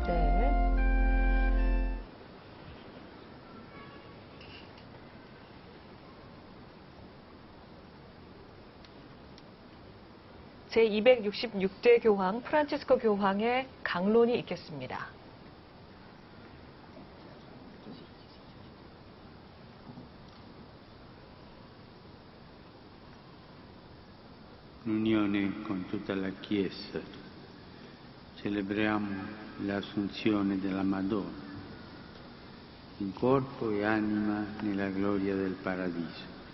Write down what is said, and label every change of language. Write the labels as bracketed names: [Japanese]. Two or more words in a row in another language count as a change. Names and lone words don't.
[Korean] 네. 제266대 교황 프란치스코 교황의 강론이 있겠습니다. [Italian] In unione con tutta la Chiesa celebriamo l'Assunzione della Madonna in corpo e anima nella gloria del Paradiso.